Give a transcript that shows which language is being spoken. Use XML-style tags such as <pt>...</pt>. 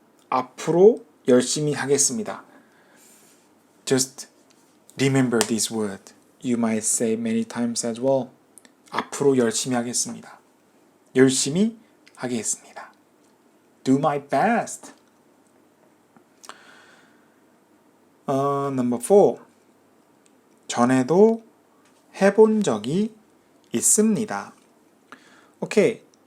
<ko>앞으로 열심히 하겠습니다.</ko> <en>Just remember this word. You might say many times as well.</en> <ko>앞으로 열심히 하겠습니다. 열심히 하겠습니다.</ko> <en>Do my best. Number 4.</en> <ko>전에도 해본 적이 있습니다. 오케이.</ko>